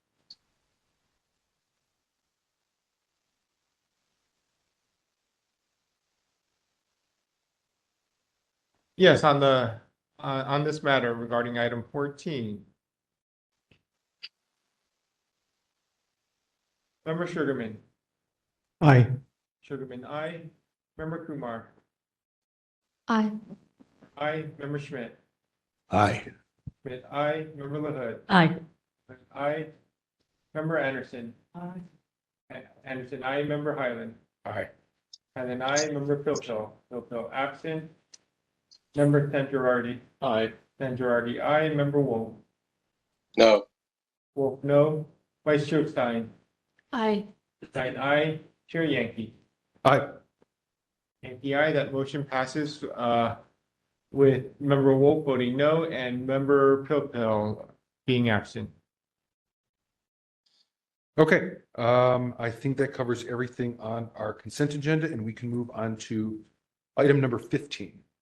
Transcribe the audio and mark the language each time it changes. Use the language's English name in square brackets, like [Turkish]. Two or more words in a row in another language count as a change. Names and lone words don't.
[English] Yes, on this matter regarding item 14. Member Sugarman. Aye. Sugarman, aye. Member Kumar. Aye. Aye. Member Schmidt. Aye. Schmidt, aye. Member LaHood. Aye. Aye. Member Anderson. Aye. Anderson, aye. Member Highland. Aye. Highland, aye. Member Pilpil. Pilpil, absent. Member Sangerardi. Aye. Sangerardi, aye. Member Wolf. No. Wolf, no. Vice Chair Stein. Aye. Stein, aye. Chair Yankee. Aye. Yankee, aye. That motion passes with Member Wolf voting no and Member Pilpil being absent. Okay, I think that covers everything on our consent agenda, and we can move on to item number 15.